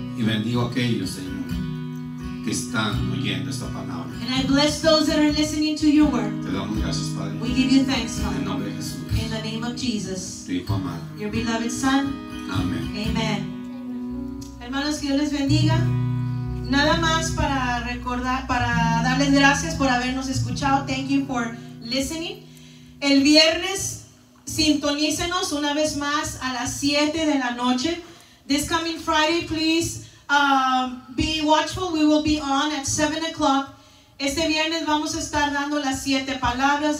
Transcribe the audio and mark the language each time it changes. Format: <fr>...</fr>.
<es>Y bendigo a aquellos, Señor, que están oyendo esta palabra.</es> <en>And I bless those that are listening to your word.</en> <es>Te damos gracias, Padre.</es> <en>We give you thanks,</en> <es>En el</es> <en>Lord.</en> <es>nombre de Jesús,</es> <en>In the name of Jesus,</en> <es>tu Hijo amado.</es> <en>your beloved Son.</en> <es>Amén. Amen. Hermanos, que Dios les bendiga. Nada más para recordar, para darles gracias por habernos escuchado.</es> <en>Thank you for listening.</en> <es>El viernes, sintonícenos una vez más a las 7 de la noche.</es> <en>This coming Friday, please be watchful. We will be on at 7 o'clock.</en> <es>Este viernes vamos a estar dando las 7 palabras.</es>